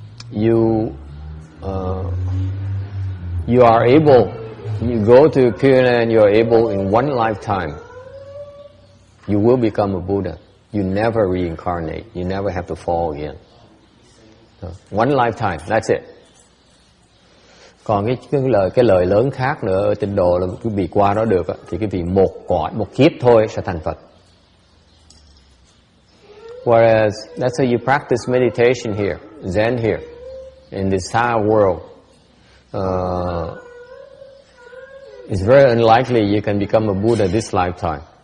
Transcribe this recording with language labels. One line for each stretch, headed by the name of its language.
English: you are able, you go to Pureland, you are able in one lifetime, you will become a Buddha. You never reincarnate. You never have to fall again. One lifetime, that's it.
Vietnamese: Còn cái lời lớn khác nữa ở tịnh độ là quý vị qua đó được thì quý vị một kiếp thôi sẽ thành Phật.
English: Whereas that's how you practice meditation here, Zen here, in this entire world. It's very unlikely you can become a Buddha this lifetime.